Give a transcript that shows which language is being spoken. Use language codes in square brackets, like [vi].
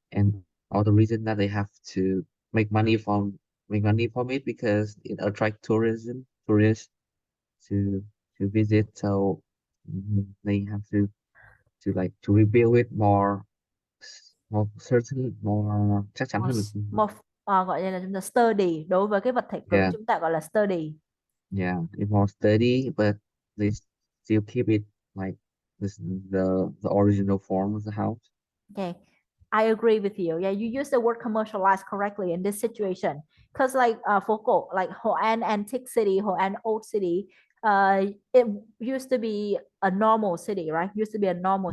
[en] And all the reason that they have to make money from it because it attract tourists to visit. So they have to like to rebuild it more certainly more [vi] chắc chắn [en] more, [vi] hơn được. more gọi là chúng ta sturdy, đối với cái vật thể cứng [en] Yeah, [vi] chúng ta gọi là sturdy. [en] yeah, it's more steady, but they still keep it like this the original form of the house. Okay, I agree with you. Yeah, you use the word commercialized correctly in this situation. Because like [vi] phố cổ, [en] like Hội An Antique City, Hội An Old City, it used to be a normal city, right? Used to be a normal